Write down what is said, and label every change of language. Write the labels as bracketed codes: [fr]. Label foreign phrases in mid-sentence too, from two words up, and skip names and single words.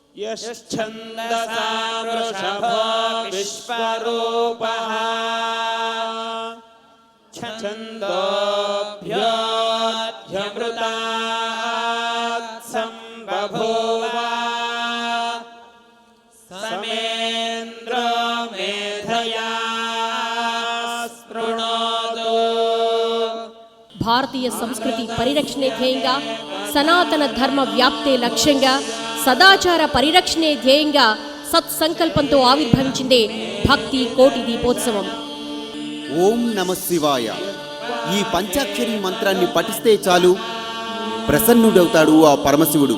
[sa] यश्छन्दसा वृषभो विश्वरूपः छन्दोभ्योऽध्यमृतात् सम्बभूव समेन्द्रो मेधया स्पृणोतु। [te] భారతీయ సంస్కృతి పరిరక్షణే ధ్యేయంగా, సనాతన ధర్మ వ్యాప్తే లక్ష్యంగా, సదాచార పరిరక్షణే ధ్యేయంగా సత్సంకల్పంతో ఆవిర్భవించిందే భక్తి కోటి దీపోత్సవం. [sa] ఓం నమ శివాయ. [te] ఈ పంచాక్షరి మంత్రాన్ని పఠిస్తే చాలు ప్రసన్నుడవుతాడు ఆ పరమశివుడు.